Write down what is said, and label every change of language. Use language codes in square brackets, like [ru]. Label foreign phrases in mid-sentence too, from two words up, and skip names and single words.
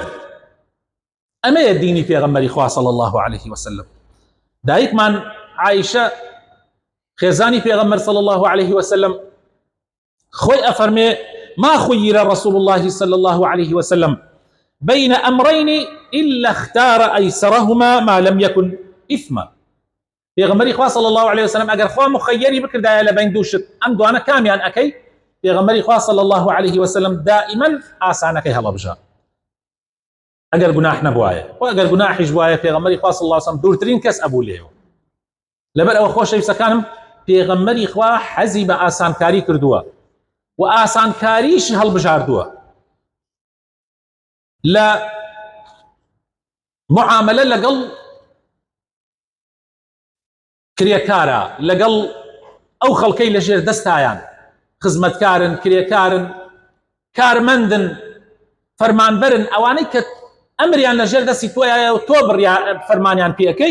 [ckb] ئەمەیە دینی پێغەمبەری خوا [ar] صلی الله عليه وسلم. [ckb] دایکمان عایشە خێزانی پێغەمبەر [ar] صلی الله عليه وسلم [ckb] خۆی ئەفەرمێ: [ar] ما خير رسول الله صلى الله عليه وسلم بين أمرين إلا اختار أيسرهما ما لم يكن إثما. [ckb] پێغەمبەری خوا [ar] صلی الله عليه وسلم [ckb] ئەگەر خوا مخەیەری بکردایە لە بین دووشت ئەم دوانە کامیان ئەکەی؟ پێغەمبەری خوا [ar] صلی الله عليه وسلم [ckb] دائما ئاسانەکەی هەڵەبژا ئەگەر گوناح نەبوایە، و ئەگەر گوناحیش بوایە پێغەمبەری خوا [ar] صلی الله عليه وسلم [ckb] دوورترین کەس ئەبوو لێەوە. لەبەر ئەوە خۆشەویستەکانم پێغەمبەری خوا حەزی بە ئاسانکاری کردووە و ئاسانکاریش هەڵبژاردووە لە معاملە لەگەڵ کرێکارە، لەگەڵ ئەو خەڵکەی لەژێر دەستایان، خزمەتکارن، کرێکارن، کارمەندن، فەرمانبەرن، ئەوانەی کە ئەمریان لەژێر دەستی تۆیە و تۆ فەرمانیان پێەکەی.